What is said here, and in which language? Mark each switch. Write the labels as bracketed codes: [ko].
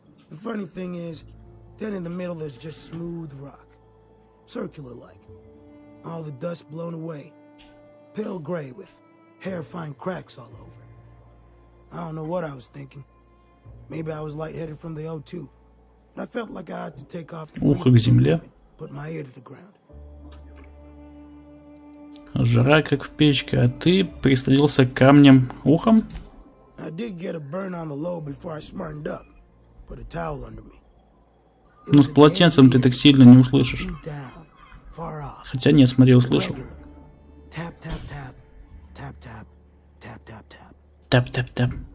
[en] The funny thing is, then in the middle there's just smooth rock. Circular-like. All the dust blown away. Pale gray with hair-fine cracks all over. I don't know what I was thinking. Maybe I was lightheaded from the O2. But I felt like I had to take off the [ru] Ухо к земле. [en] put my ear to the ground. [ru] Жара как в печке, а ты прислонился к камням ухом? [en] I did get a burn on the low before I smartened up. Put a towel under me. [ru] Ну, с полотенцем ты так сильно не услышишь. Хотя нет, смотри, услышал. Тап-тап-тап. Тап-тап-тап.